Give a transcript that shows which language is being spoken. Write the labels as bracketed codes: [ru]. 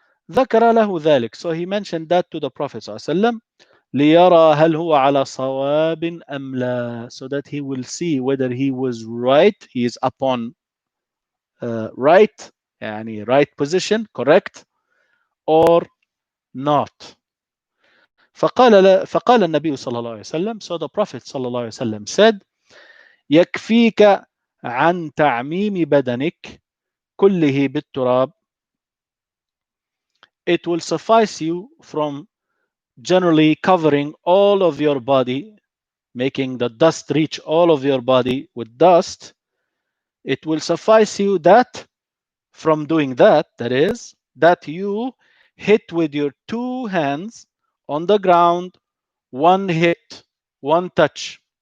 [ar] ذكر له ذلك, [en] so he mentioned that to the Prophet صلى الله عليه وسلم, [ar] ليرى هل هو على صواب أم لا, [en] so that he will see whether he was right, he is upon right, يعني right position, correct, or not. [ar] فقال النبي صلى الله عليه وسلم, [en] so the Prophet [ar] صلى الله عليه وسلم [en] said, [ar] يكفيك عن تعميم بدنك كله بالتراب, [en] it will suffice you from generally covering all of your body making the dust reach all of your body with dust, it will suffice you that from doing that, that is, that you hit with your two hands on the ground, one hit, one touch.